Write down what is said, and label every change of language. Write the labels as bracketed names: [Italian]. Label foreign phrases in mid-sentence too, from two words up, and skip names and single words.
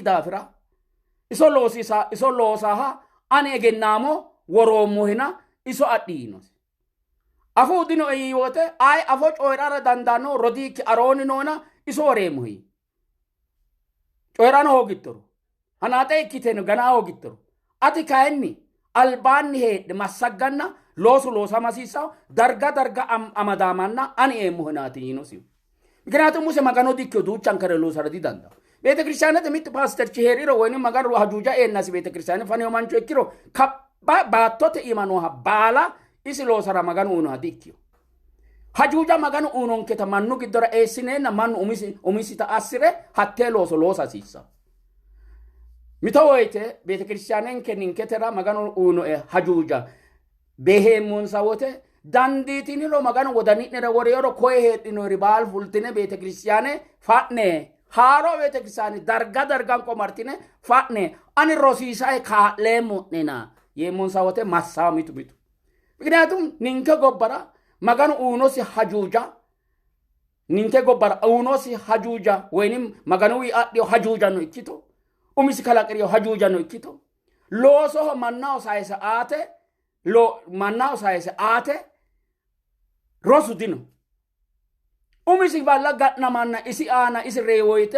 [Sidamo] daafira iso loosaha ane egennaamo woroommohina iso adhiinosi afuu dino eyiwote ay afo coyrara dandaanno rodiikki arooni noona iso woreemmohi coyrano hoogittoro hanaate ikkiteno ganaa hoogittoro ati kayinni albaanni heedhe massagganna loosu loosamasiisawo darga amadaamanna ani eemmohinaati yiinosiyo ምክንያቱም ሙሴ magano dikkiyo duuchankare loosara didandawo [Amharic] ቤተ ክርስቲያነት [Sidamo] mitti pasterchi heeriro woyni maganu hajuuja eenasi [Amharic] ቤተ ክርስቲያን [Sidamo] faneyo mancho ikkiro baattote imanoha baala isi loosara maganu uunoha dikkiyo hajuuja maganu uunonketa mannu giddora eessineenna mannu umisita assire hattee looso loosasiissawo mito woyte [Amharic] ቤተ ክርስቲያንenke [Sidamo] ninketera maganu uunoe hajuuja beheemmonsa wote dandiitiniro maganu wodani'nere woreyoro koye heedhinori baal fultine [Amharic] ቤተ ክርስቲያane [Sidamo] fa'ne haaro [Amharic] ቤተ ክርስቲያane [Sidamo] dargan qomartine fa'ne ani rosiisae kaa'leemmo'nena yeemmonsa wote massawa mitu ምክንያቱም ninke gobbara maganu uunosi hajuuja woynim maganu wi adhiyo hajuujano ikkito umisi kalaqiriyo hajuujano ikkito loosoho mannaho sayise aate rosu dino umisi balla ga'na manna isi aana isi reewoyte